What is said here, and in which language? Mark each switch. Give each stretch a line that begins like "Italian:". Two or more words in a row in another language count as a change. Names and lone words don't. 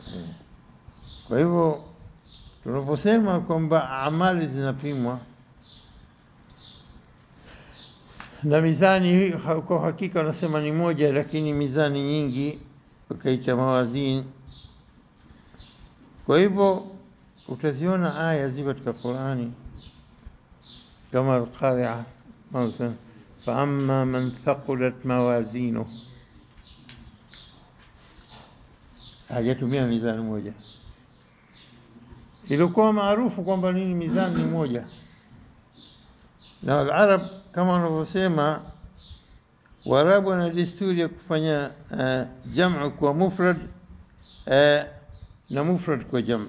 Swahili: Kwa hivyo tunaposema kwamba amali zinapimwa na mizani, kwa hakika wanasema ni moja, lakini mizani nyingi ukaita mawazini. Kwa hivyo utaziona aya ziko katika Qur'ani kama al-Qari'ah,
Arabic: مثلا فأما من ثقلت موازينه،
Swahili: hajatumia mizani moja. Ilikuwa maarufu kwamba nini mizani ni moja, na al-Arab kama wanavyosema, Waarabu wana desturi ya kufanya jamu kwa mufrad na mufrad kwa jamu.